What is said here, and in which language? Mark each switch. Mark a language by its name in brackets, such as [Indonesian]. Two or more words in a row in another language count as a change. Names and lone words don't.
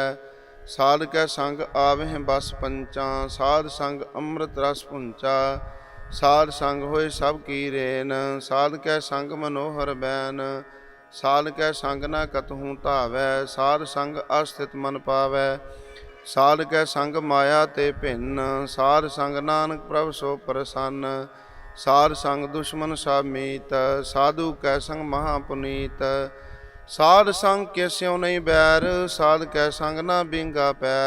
[Hindi] साध कै संग आवह बस पंचा साध संग अमृत रस पुंचा। साध संग होए सब की रेन साध कै संग मनोहर बैन। साध कै संग न कतहूँ धावै साध संग अस्थित मन पावै। साध कै संग माया ते भिन्न, साध संग नानक प्रभ सो प्रसन्न। साध संग दुश्मन सभ मीत, साधू कै संग महा पुनीत। साध संग किसिउ नहीं बैर, साध कै संग ना बिंगा पैर।